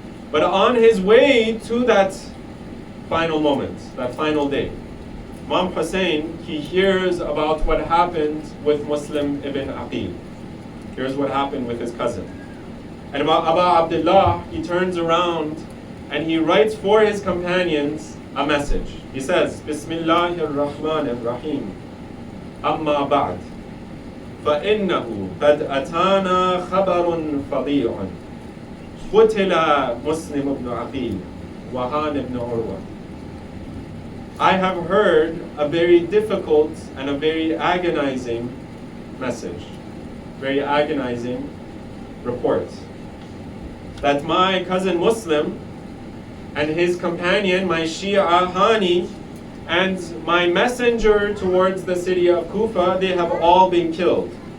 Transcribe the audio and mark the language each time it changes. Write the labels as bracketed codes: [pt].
[en] But on his way to that final moment, that final day, Imam Hussein, he hears about what happened with Muslim ibn Aqil. Here's what happened with his cousin. And Abu Abdullah, he turns around and he writes for his companions a message. He says, [ar] Bismillahir Rahmanir Rahim. Amma ba'd. فإنه قد أتانا خبر فظيع قتل مسلم بن عقيل وهان بن عروة. [en] I have heard a very difficult and a very agonizing message, very agonizing report, that my cousin Muslim and his companion, my Shia Hani, and my messenger towards the city of Kufa, they have all been killed.